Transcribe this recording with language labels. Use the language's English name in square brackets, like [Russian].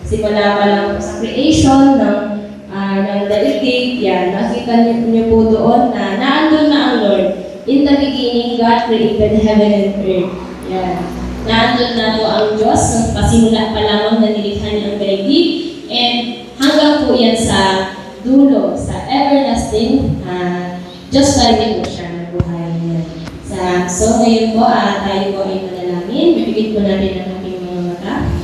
[Filipino] Simula pa lang po sa creation ng daigdig, yan, nakita niyo po doon na naandun na ang Lord. [English] In the beginning, God created heaven and earth. [Filipino] Yan. Naandun na po ang Diyos, nung pasimula pa lamang na nilikha niya ang daigdig. And hanggang po yan sa dulo, sa everlasting, Diyos pa rin po siya na buhay niya. So ngayon po, tayo po ay manalangin. Bibigyan po natin ang ating mga mata.